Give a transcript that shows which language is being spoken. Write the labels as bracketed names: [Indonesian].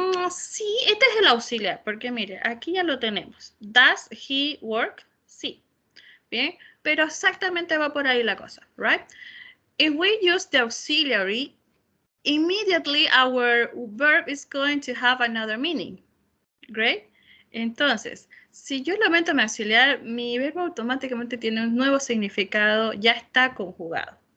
[Spanish] Sí, este es el auxiliar, porque mire, aquí ya lo tenemos. [English] Does he work? [Spanish] Sí. Bien, pero exactamente va por ahí la cosa, [English] right? If we use the auxiliary, immediately our verb is going to have another meaning. Great. [Spanish] Entonces, si yo lo meto en mi auxiliar, mi verbo automáticamente tiene un nuevo significado, ya está conjugado.